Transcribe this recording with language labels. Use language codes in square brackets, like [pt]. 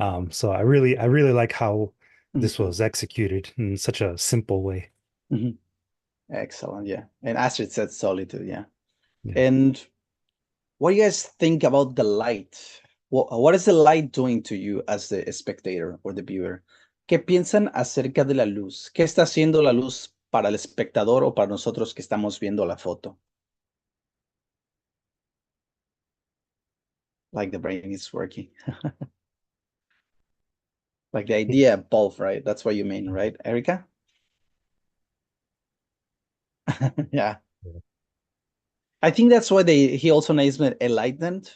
[en] So I really like how this was executed in such a simple way. Excellent, yeah. And Astrid said solitude, yeah. Yeah. And what do you guys think about the light? What is the light doing to you as the spectator or the viewer? [es] ¿Qué piensan acerca de la luz? ¿Qué está haciendo la luz para el espectador o para nosotros que estamos viendo la foto? [en] Like the brain is working. Like the idea of both, right? That's what you mean, right, Erica? Yeah. I think that's why he also names it enlightenment.